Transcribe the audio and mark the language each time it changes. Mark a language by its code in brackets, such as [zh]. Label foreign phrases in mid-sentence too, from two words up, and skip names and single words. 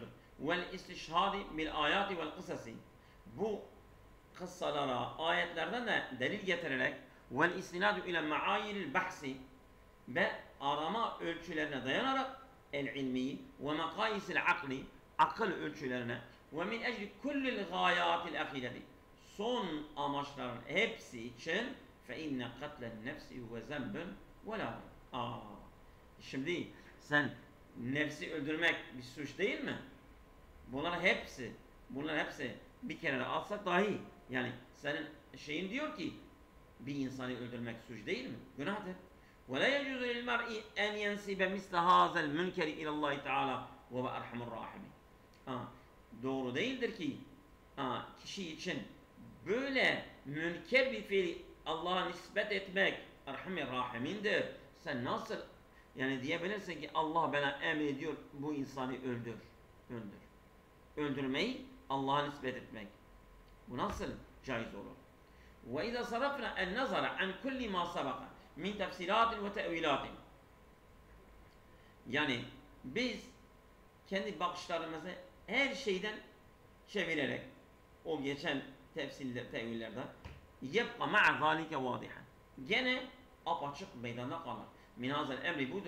[ar] والاستشهاد بالآيات والقصص. [tr] Bu kıssalara, ayetlerden de delil getirerek [ar] والاستناد إلى معايير البحث [tr] ve arama ölçülerine dayanarak [ar] العلمي ومقاييس العقل, [tr] akıl ölçülerine [ar] ومن أجل كل الغايات الأخيرة, [tr] son amaçların hepsi için [ar] فإن قتل النفس ذنب ولا. [tr] Şimdi sen nefsi öldürmek bir suç değil mi? Bunların hepsi bir kenara alsak dahi, yani senin şeyin diyor ki bir insanı öldürmek suç değil mi? Günahtır. [ar] وَلَا يَجُوزُ لِلْمَرْءِ اَنْ يَنْسِبَ مِسْلَ هَذَا الْمُنْكَرِ اِلَى اللّٰهِ تَعَالَى وَهُوَ اَرْحَمُ الرَّاحِمِينَ. [tr] Doğru değildir ki kişi için böyle münker bir fiili Allah'a nispet etmek Erham-ı Rahimindir. Sen nasıl yani diyebilirsin ki Allah bana emrediyor bu insanı öldür. Öldürmeyi Allah'a nispet etmek. Bu nasıl caiz olur? [ar] وَاِذَا صَرَفْنَا النَّظَرَ عَنْ كُلِّ مَا سَبَقَ مِنْ تَفْسِلَاتٍ وَتَأْوِيلَاتٍ. [tr] Yani biz kendi bakışlarımızı her şeyden çevirerek o geçen tefsirler, tevillerde [ar] يبقى مع ذلك واضحا. [tr] Gene apaçık meydanda kalır. [ar] من هذا الأمر budur.